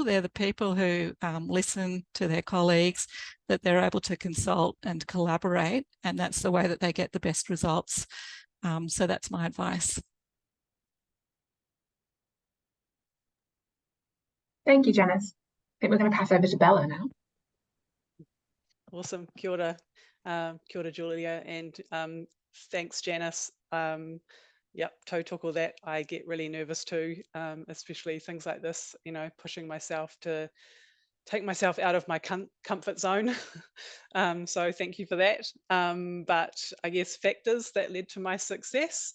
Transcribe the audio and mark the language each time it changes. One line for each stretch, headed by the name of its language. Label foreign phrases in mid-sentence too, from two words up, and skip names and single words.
English: They're the people who listen to their colleagues, that they're able to consult and collaborate. And that's the way that they get the best results. So that's my advice. Thank you, Janis. I think we're going to pass over to Bela now. Awesome.
Māori: Kia ora. Kia ora, Julia.
English: And thanks, Janis. Yep, tautoko that. I get really nervous too, especially things like this, you know, pushing myself to take myself out of my comfort zone. So thank you for that. But I guess factors that led to my success.